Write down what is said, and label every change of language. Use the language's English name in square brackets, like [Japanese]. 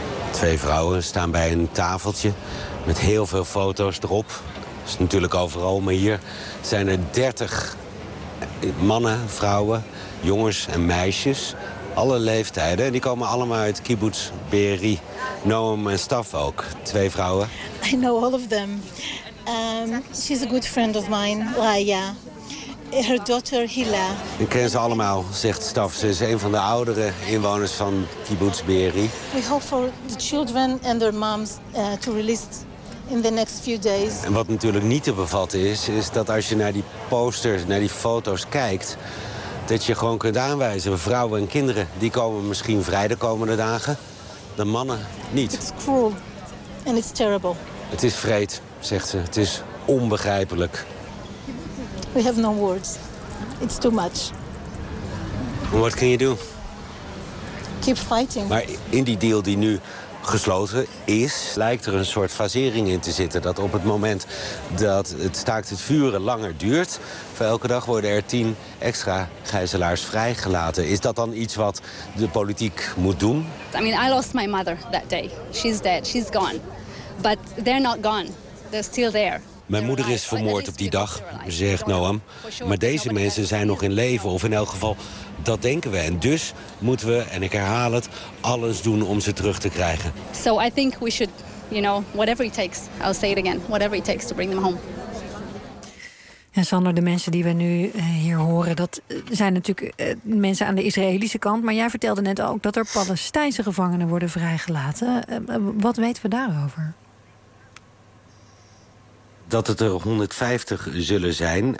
[Dutch] Twee vrouwen staan bij een tafeltje met heel veel foto's erop. Dat is natuurlijk overal, maar hier zijn er 30 mannen, vrouwen, jongens en meisjes. Alle leeftijden. En die komen allemaal uit Kibbutz Be'eri. Noam en Staf ook. Twee vrouwen. [English] I know all of them. She's a good friend of mine, Raya. Her daughter, Hila. [Dutch] Ik ken ze allemaal, zegt Staf. Ze is een van de oudere inwoners van Kibbutz Be'eri. [English] We hope for the children and their moms to release in the next few days. [Dutch] En wat natuurlijk niet te bevatten is, is dat als je naar die posters, naar die foto's kijkt, dat je gewoon kunt aanwijzen, vrouwen en kinderen, die komen misschien vrij de komende dagen. De mannen niet. [English] It's cruel and it's terrible. [Dutch] Het is wreed, zegt ze. Het is onbegrijpelijk. [English] We have no words. It's too much. What can you do? Keep fighting. [Dutch] Maar in die deal die nu gesloten is, lijkt er een soort fasering in te zitten. Dat op het moment dat het staakt het vuren langer duurt, voor elke dag worden er 10 extra gijzelaars vrijgelaten. Is dat dan iets wat de politiek moet doen? [English] I mean, I lost my mother that day. She's dead. She's gone. But they're not gone. They're still there. [Dutch] Mijn moeder is vermoord op die dag, zegt Noam. Maar deze mensen zijn nog in leven, of in elk geval, dat denken we. En dus moeten we, en ik herhaal het, alles doen om ze terug te krijgen. [English] So I think we should, you know, whatever it takes, I'll say it again, whatever it takes to bring them home. [Dutch] En Sander, de mensen die we nu hier horen, dat zijn natuurlijk mensen aan de Israëlische kant. Maar jij vertelde net ook dat er Palestijnse gevangenen worden vrijgelaten. Wat weten we daarover? Dat het er 150 zullen zijn.